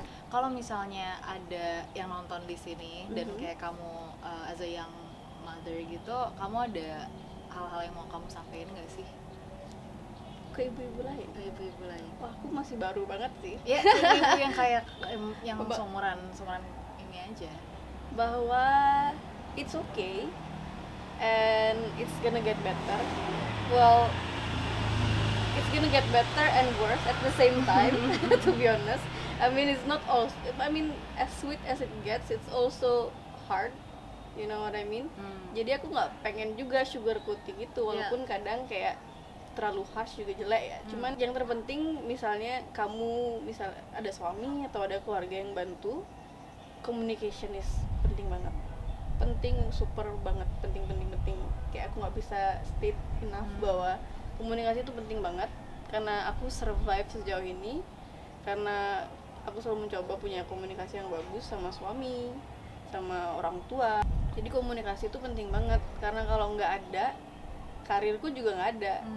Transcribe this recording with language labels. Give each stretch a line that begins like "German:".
Indonesian: kalau misalnya ada yang nonton di sini dan kayak kamu
English: as a young mother
Indonesian: gitu, kamu ada hal-hal yang mau kamu sampaikan nggak sih Ke ibu-ibu lain. Wah, aku masih baru banget sih. Ya, ibu yang kayak yang seumuran ini aja, bahwa
English: it's okay and it's gonna get better. Well, it's gonna get better and worse at the same time. To be honest, I mean it's not all. I mean as sweet as it gets, it's also hard. You know what I mean?
Indonesian: Jadi aku nggak pengen juga sugarcoating gitu, walaupun kadang kayak terlalu harsh juga jelek ya. Cuman yang terpenting misalnya kamu ada suami atau ada keluarga yang bantu,
English: communication is
Indonesian: penting banget. Penting, super banget, penting. Kayak aku nggak bisa
English: state enough
Indonesian: bahwa komunikasi itu penting banget. Karena aku survive sejauh ini karena aku selalu mencoba punya komunikasi yang bagus sama suami, sama orang tua. Jadi komunikasi itu penting banget, karena kalau nggak ada, karirku juga nggak ada.